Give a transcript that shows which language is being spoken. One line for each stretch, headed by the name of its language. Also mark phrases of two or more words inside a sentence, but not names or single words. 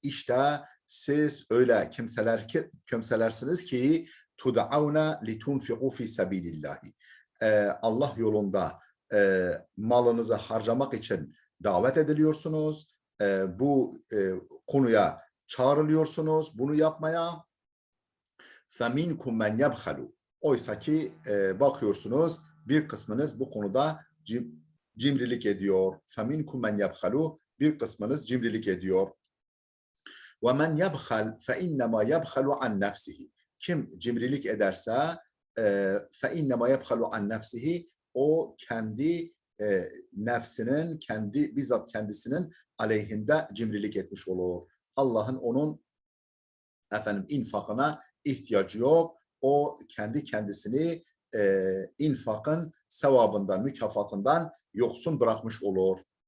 Turkish: İşte siz öyle kimselersiniz ki
Arabic: تدعون لتنفقوا في سبيل الله.
Turkish: Allah yolunda malınızı harcamak için davet ediliyorsunuz. Bu konuya çağrılıyorsunuz bunu yapmaya.
Arabic: فَمِنْكُمْ مَنْ يَبْخَلُوا.
Turkish: Oysa ki bakıyorsunuz bir kısmınız bu konuda cimrilik ediyor.
Arabic: فَمِنْكُمْ مَنْ يَبْخَلُوا.
Turkish: Bir kısmınız cimrilik ediyor.
Arabic: وَمَنْ يَبْخَلْ فَاِنَّمَا يَبْخَلُ عَنْ نَفْسِهِ.
Turkish: Kim cimrilik ederse
Arabic: فَاِنَّمَا يَبْخَلُ عَنْ نَفْسِهِ.
Turkish: O kendi nefsinin, bizzat kendisinin aleyhinde cimrilik etmiş olur. Allah'ın onun infakına ihtiyacı yok. O kendi kendisini infakın sevabından, mükafatından yoksun bırakmış olur.